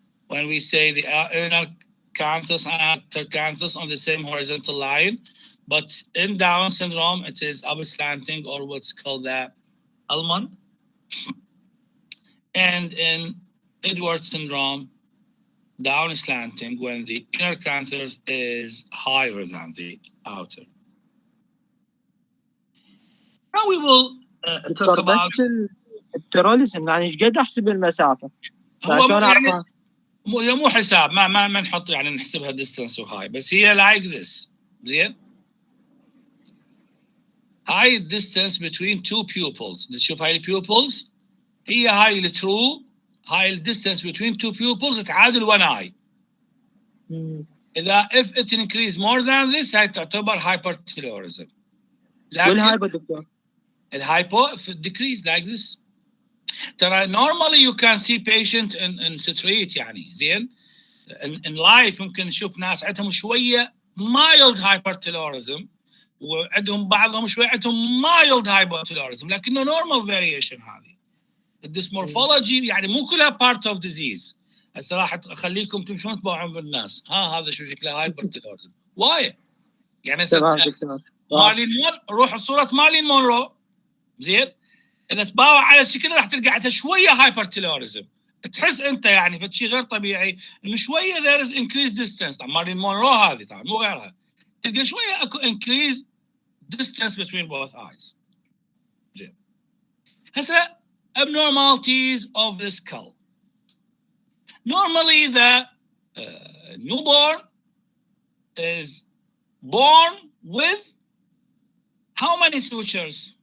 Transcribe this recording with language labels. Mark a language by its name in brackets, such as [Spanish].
[English] When we say the inner canthus and outer canthus on the same horizontal line, but in Down syndrome, it is up slanting, or what's called the almond. And in Edwards syndrome, down slanting when the inner canthus is higher than the outer. Now we will talk about [Arabic] التيروليزم، يعني ايش قد احسب المسافه؟ مو حساب، ما نحط يعني نحسبها distance وهاي، بس هي [English] like this. [Arabic] زين؟ هاي [English] distance between two pupils. [Arabic] نشوف هاي البيوبلز، هي هاي الترو، هاي [English] distance between two pupils [Arabic] تعادل [English] one eye. إذا if it increase more than this [Arabic] هاي تعتبر [English] hypertellurism. [Arabic] والهايبو دكتور؟ [English] الهايبو if it decrease like this. [Arabic] ترى [English] normally you can see patient in street [Arabic] يعني زين. [English] in life [Arabic] ممكن نشوف ناس عندهم شوية mild hypertellurism وعندهم بعضهم شوية عندهم mild hypotellurism، لكنه [English] normal variation [Arabic] هذه. الديسمورفولوجي يعني مو كلها [English] part of disease. [Arabic] هسه راح اخليكم تمشون تباوعون بالناس، هذا شو شكله hypertellurism. واي يعني مارلين روح صورة مارلين مونرو زين، اذا تباوع على الشكل راح تلقى عندها شويه هايبرتيلوريزم، تحس انت يعني فشي غير طبيعي انه شويه [English] there is increased distance. [Arabic] طبعا مارلين مونرو هذه طبعا مو غيرها، تلقى شويه اكو [English] increased distance between both eyes. [Arabic] زين هسه abnormalities of the skull. [English] Normally the newborn is born with how many sutures?